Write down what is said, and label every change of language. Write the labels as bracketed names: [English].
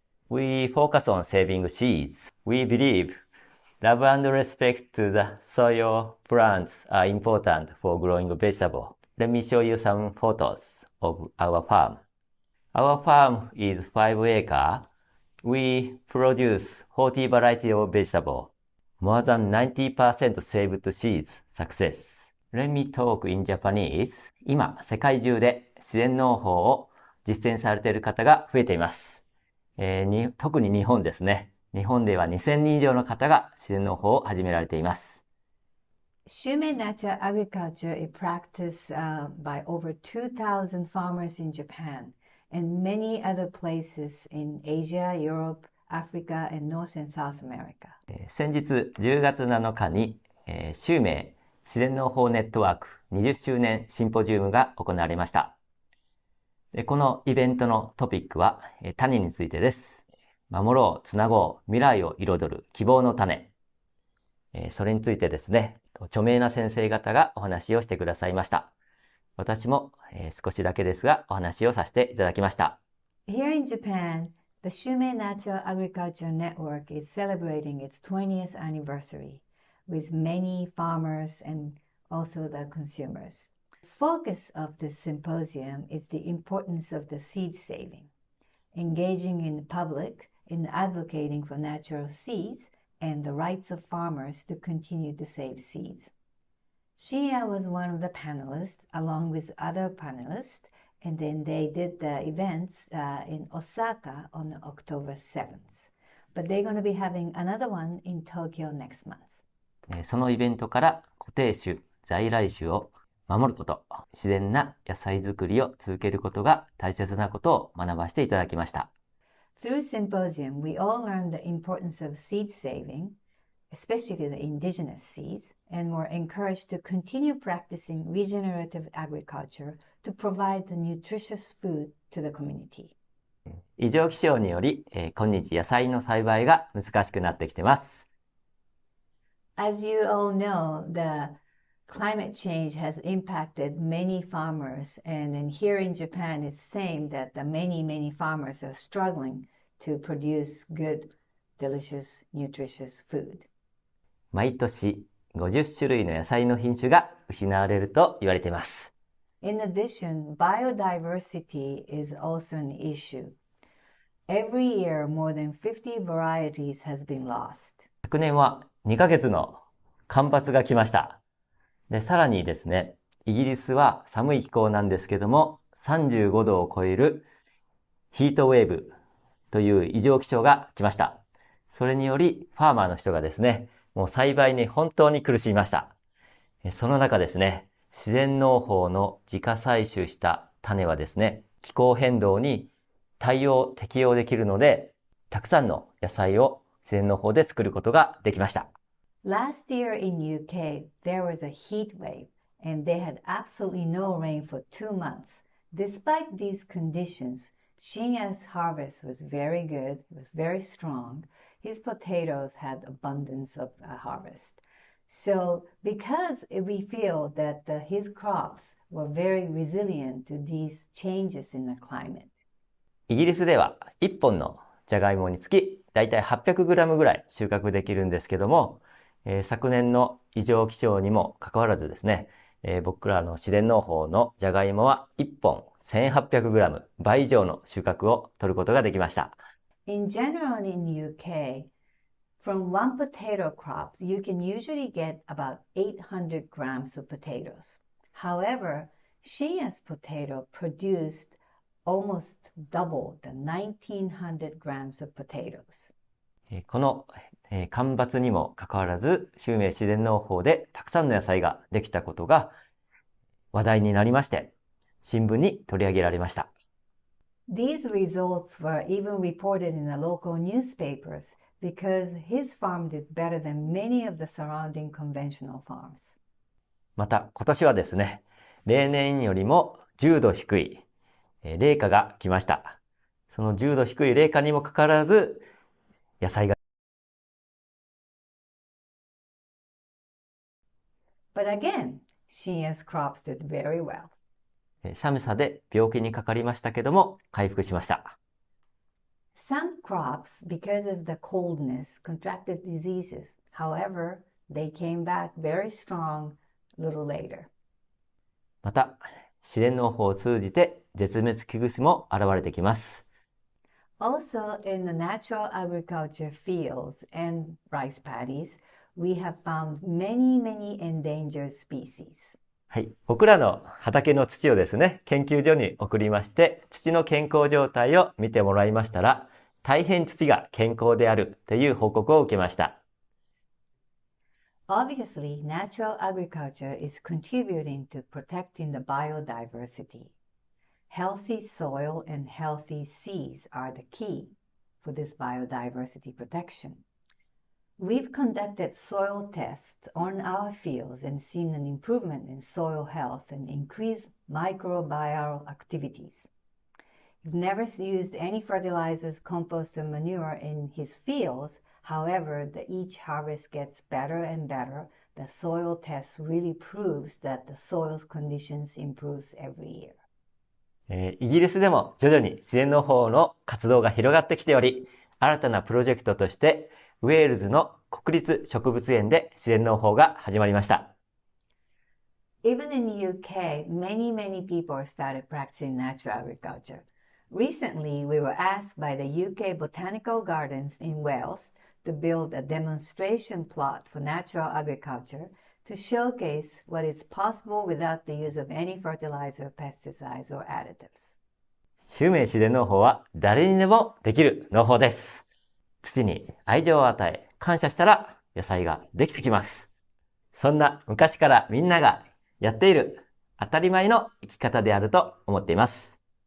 [English] We focus on saving seeds. We believe love and respect to the soil plants are important for growing vegetables. Let me show you some photos of our farm. Our farm is 5 acres. We produce 40 varieties of vegetables. More than 90% saved seeds success. Let me talk in Japanese. [Japanese] 今、世界中で自然農法を実践されている方が増えています。特に日本ですね。日本では2000人以上の方が自然農法を始められています。 [English] Shumei natural agriculture is practiced by over 2,000 farmers in Japan and many other places in Asia, Europe, Africa, and North and South America. [Japanese] 先日10月7日に、シュウメイ自然農法ネットワーク20周年シンポジウムが行われました。このイベントのトピックは、種についてです。守ろう、つなごう、未来を彩る希望の種。それについてですね、著名な先生方がお話をしてくださいました。私も、少しだけですがお話をさせていただきました。 [English] Here in Japan, the Shumei Natural Agriculture Network is celebrating its 20th anniversary with many farmers and also the consumers. The focus of this symposium is the importance of the seed saving, engaging in the public in advocating for natural seeds and the rights of farmers to continue to save seeds. Shinya was one of the panelists along with other panelists, and then they did the events in Osaka on October 7th. But they're going to be having another one in Tokyo next month. [Japanese] そのイベントから固定種、在来種を守ること、自然な野菜作りを続けることが大切なことを学ばせていただきました。 [English] Through symposium, we all learned the importance of seed saving, especially the indigenous seeds, and were encouraged to continue practicing regenerative agriculture to provide the nutritious food to the community. [Japanese] 異常気象により、今日野菜の栽培が難しくなってきてます。 [English] As you all know, the climate change has impacted many farmers, and then here in Japan it's same that the many farmers are struggling to produce good, delicious, nutritious food. [Japanese] 毎年50種類の野菜の品種が失われると言われています。 [English] In addition, biodiversity is also an issue. Every year, more than 50 varieties has been lost. [Japanese] 昨年は2ヶ月の干ばつが来ました。で、さらにですね、イギリスは寒い気候なんですけども、35度を超えるヒートウェーブという異常気象が来ました。それにより、ファーマーの人がですね、もう栽培に本当に苦しみました。その中ですね、自然農法の自家採取した種はですね、気候変動に適応できるので、たくさんの野菜を自然農法で作ることができました。 [English] Last year in UK, there was a heat wave, and they had absolutely no rain for 2 months. Despite these conditions, Shinya's harvest was very good, it was very strong. His potatoes had abundance of harvest. So because we feel that his crops were very resilient to these changes in the climate. [Japanese] イギリスでは1本のじゃがいもにつきだいたい 800g ぐらい収穫できるんですけども、昨年の異常気象にもかかわらずですね、僕らの自然農法のじゃがいもは1本 1800g 倍以上の収穫を取ることができました。 [English] In general in UK, from one potato crop, you can usually get about 800 grams of potatoes. However, Shinya's potato produced almost double the 1900 grams of potatoes. [Japanese] この干ばつにもかかわらず、秀明自然農法でたくさんの野菜ができたことが話題になりまして、新聞に取り上げられました。 [English] These results were even reported in the local newspapers because his farm did better than many of the surrounding conventional farms. [Japanese] また今年はですね、例年よりも10度低い冷夏が来ました。その10度低い冷夏にもかかわらず、野菜が。 [English] But again, Shinya's crops did very well. [Japanese] 寒さで病気にかかりましたけども、回復しました。 [English] Some crops, because of the coldness, contracted diseases. However, they came back very strong a little later. [Japanese] また、自然農法を通じて絶滅危惧種も現れてきます。 [English] Also, in the natural agriculture fields and rice paddies, we have found many endangered species. [Japanese] はい。僕らの畑の土をですね、研究所に送りまして、土の健康状態を見てもらいましたら、大変土が健康であるという報告を受けました。 [English] Obviously, natural agriculture is contributing to protecting the biodiversity. Healthy soil and healthy seeds are the key for this biodiversity protection. We've conducted soil tests on our fields and seen an improvement in soil health and increased microbial activities. We've never used any fertilizers, compost, or manure in his fields. However, each harvest gets better and better. The soil test really proves that the soil's conditions improves every year. [Japanese] イギリスでも徐々に自然農法の活動が広がってきており、新たなプロジェクトとしてウェールズの国立植物園で自然農法が始まりました。 [English] Even in the UK, many people started practicing natural agriculture. Recently, we were asked by the UK Botanical Gardens in Wales to build a demonstration plot for natural agriculture to showcase what is possible without the use of any fertilizer, pesticides, or additives. [Japanese] 秀明自然農法は誰にでもできる農法です。土に愛情を与え、感謝したら野菜ができてきます。そんな昔からみんながやっている当たり前の生き方であると思っています。